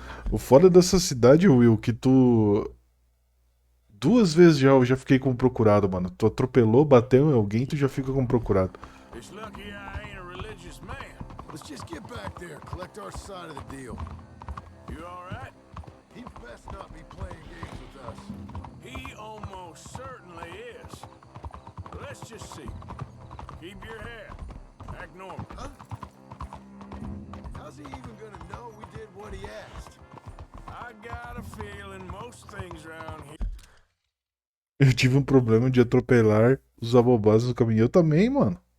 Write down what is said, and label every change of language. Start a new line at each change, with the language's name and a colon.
Portuguese: O foda dessa cidade, Will, que tu... 2 vezes eu já fiquei como procurado, mano. Tu atropelou, bateu em alguém, tu já fica como procurado.
English: It's lucky I ain't a religious man. Let's just get back there, collect our side of the deal. You alright? He best not be playing games with us. He almost certainly is. Let's just see. Keep your head. Act normal. Huh? How's he even gonna know we did what he asked? I got a feeling most things around here.
Portuguese: Eu tive um problema de atropelar os abobados no caminho. Eu também, mano.